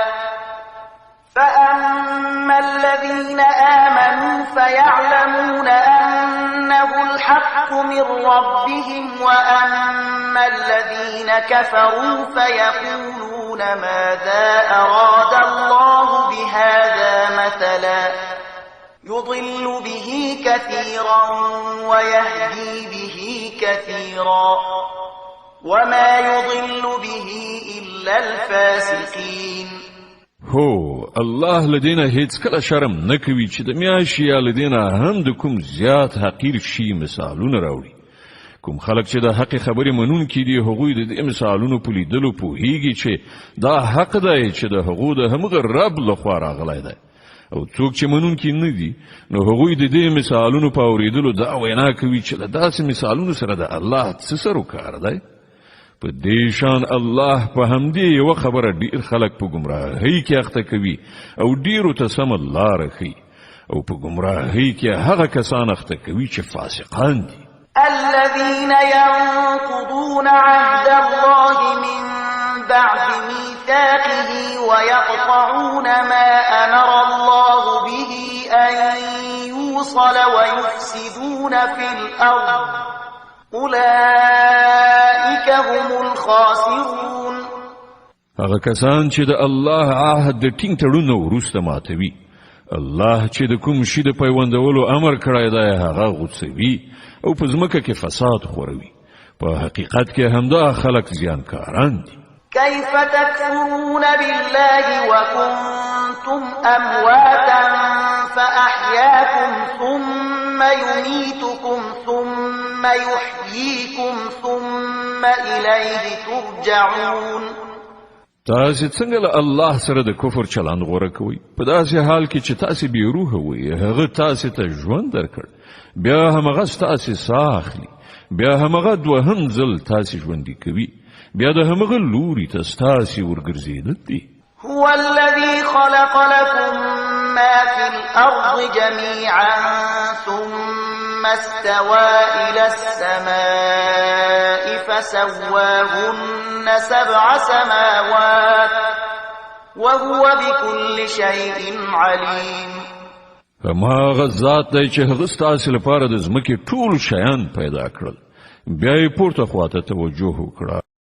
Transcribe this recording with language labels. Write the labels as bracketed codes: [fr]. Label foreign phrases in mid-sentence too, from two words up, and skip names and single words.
[ar] فأما الذين آمنوا فيعلمون أنه الحق من ربهم وأما الذين كفروا فيقولون ماذا أراد الله بهذا مثلا يضل به كثيرا ويهدي به كثيرا وما يضل به إلا الفاسقين. [ps] هو الله لدينا هیڅ کله شرم نه کوي چې د میاشي یا لدينا هم د کوم زیات حقیر شي مثالونه راوړي. کوم خلک چې د حق خبرې منونکي دي هغوی د دې مثالونو په لیدلو پوهیږي چې دا حق دی چې د هغو د همغه رب لخوا راغلی دی، او څوک چې منونکي نه دي نو هغوی د دې مثالونو په اورېدلو دا وینا کوي چې له داسې مثالونو سره د الله څه سروکار دی. په دې شان الله په همدې یوه خبره ډېر خلک په ګمراهۍ کې اخته کوي او ډېرو ته سمه لاره ښیي، او په ګمراهۍ کې هغه کسان اخته کوي چې فاسقان دي. [ar] الذين ينقضون عهد الله من بعد ميثاقه ويقطعون ما أمر الله به أن يوصل ويفسدون في الأرض أولئك هم الخاسرون. [ps] هغه کسان چې د الله عهد د ټینګ تړون وروسته ماتوي، الله چې د کوم شي د پیوندولو امر کړی دی هغه غوڅوي او په ځمکه کې فساد خوروي. په حقیقت کې همدا خلک زیانکاران دي. [ar] كيف تكفرون بالله وكنتم أمواتا فأحياكم ثم يميتكم ثم يحييكم ثم إليه ترجعون. [ps] تاسې څنګه له الله سره د کفر چلند غوره کوئ؟ په داسې حال کې چې تاسې بې روحه وئ، هغه تاسې ته ژوند درکړ، بیا همغه ستاسې ساه اخلي، بیا همغه دوهم ځل تاسې ژوندي کوي، بیا د همغه لوري ته ستاسې ورګرځېدل دي. [ar] هو الذي خلق لكم ما في الأرض جميعا ثم استوى إلى السماء فسواهن 7 سماوات وهو بكل شيء عليم. [ps] هماغه ذات دی چې هغه ستاسو لپاره د ځمکې ټول شیان پیدا کړل. بیا یې پورته خواته توجه وکړه.